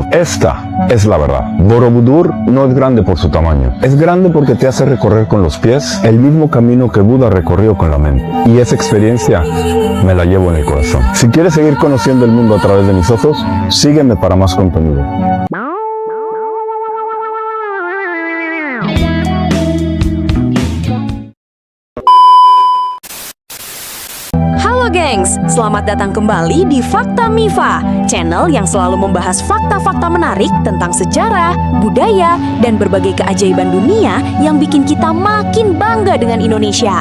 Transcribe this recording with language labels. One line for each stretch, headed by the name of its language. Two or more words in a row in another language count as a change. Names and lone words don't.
Spanish: Esta es la verdad. Borobudur no es grande por su tamaño. Es grande porque te hace recorrer con los pies el mismo camino que Buda recorrió con la mente. Y esa experiencia me la llevo en el corazón. Si quieres seguir conociendo el mundo a través de mis ojos, sígueme para más contenido.
Indonesian: Halo gengs, selamat datang kembali di Fakta Mifa, channel yang selalu membahas fakta-fakta menarik tentang sejarah, budaya, dan berbagai keajaiban dunia yang bikin kita makin bangga dengan Indonesia.